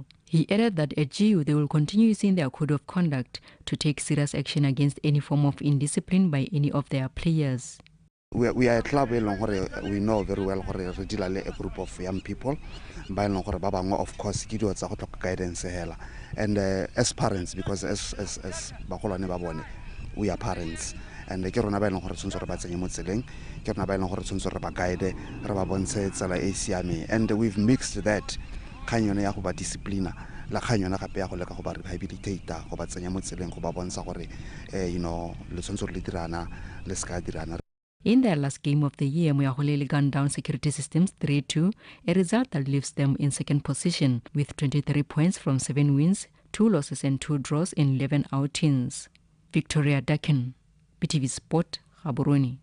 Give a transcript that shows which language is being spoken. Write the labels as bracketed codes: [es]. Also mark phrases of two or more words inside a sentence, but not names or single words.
[en] He added that at GU, they will continue using their code of conduct to take serious action against any form of indiscipline by any of their players. We are a club we know very well a group of young people of course guidance and as parents, because as we are parents, and [tn] ke rona ba ileng gore tshwantse re ba tsenye mo tseleng, ke rona ba ileng gore tshwantse re ba guide, re ba bontshe tsela e siame, [en] and we've mixed that [tn] kgang yone ya go ba disciplina la kgang yone gape ya go leka go ba rehabilitate go ba tsenya mo tseleng go ba bontsha gore le tshwantse re le dirana le ska dirana. [en] In their last game of the year, Moyahole gunned down Security Systems 3-2, a result that leaves them in second position with 23 points from 7 wins, 2 losses and 2 draws in 11 outings. Victoria Dakin, BTV Sport, Gaborone.